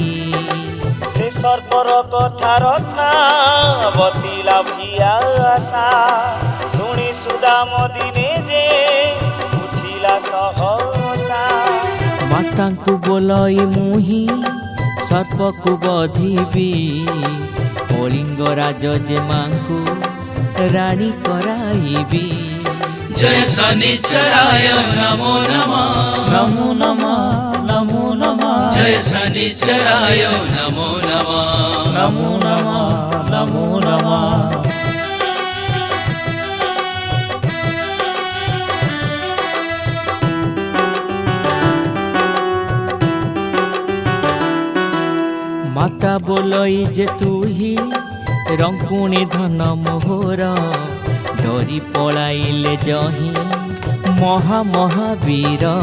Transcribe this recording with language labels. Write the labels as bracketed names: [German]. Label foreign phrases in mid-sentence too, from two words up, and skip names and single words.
[Odia] ସେ ସର୍ପର କଥା ରତ୍ନାବତୀ ଲାଭିଆ ଆଶା ଶୁଣି ସୁଦାମ ଦିନେ ଯେ ଉଠିଲା ସହସା। ମାତାଙ୍କୁ ବୋଲଇ ମୁହିଁ ସର୍ପକୁ ବଧିବି କଳିଙ୍ଗ ରାଜ ଯେ ମାଙ୍କୁ ରାଣୀ କରାଇବି। [Sanskrit] जय शनिश्चराय नमो नमः ନମୋ ନମଃ ନମୋ ନମଃ जय शनिश्चराय नमो नमः ନମୋ ନମଃ ନମୋ ନମଃ। [Odia] ମାତା ବୋଲଇ ଯେ ତୁହି ରଙ୍କୁଣୀ ଧନ ମୋହର ଡରି ପଳାଇଲେ ଯହିଁ ମହାବୀର।